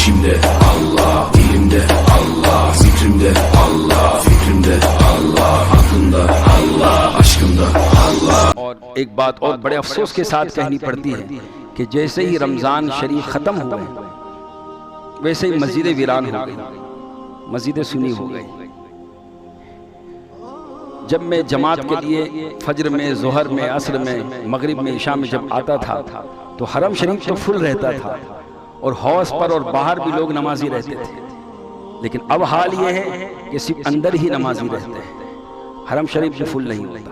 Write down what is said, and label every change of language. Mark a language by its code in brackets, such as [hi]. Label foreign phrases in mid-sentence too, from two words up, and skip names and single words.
[tr] Dilimde Allah, dilimde Allah, zikrimde Allah, fikrimde Allah, aklımda Allah, aşkımda Allah. [ur] اور ایک بات اور بڑے افسوس کے ساتھ کہنی پڑتی ہے کہ جیسے ہی رمضان شریف ختم ہوا ویسے ہی مسجدیں ویران ہو گئی، مسجدیں سنی ہو گئی۔ جب میں جماعت کے لیے فجر میں، ظہر میں، عصر میں، مغرب میں، عشاء میں جب آتا تھا تو حرم شریف تو فل رہتا تھا اور حوض پر اور باہر بھی لوگ نمازی رہتے تھے، لیکن اب حال یہ ہے کہ صرف اندر ہی نمازی رہتے ہیں، حرم شریف جو فل نہیں ہوتا۔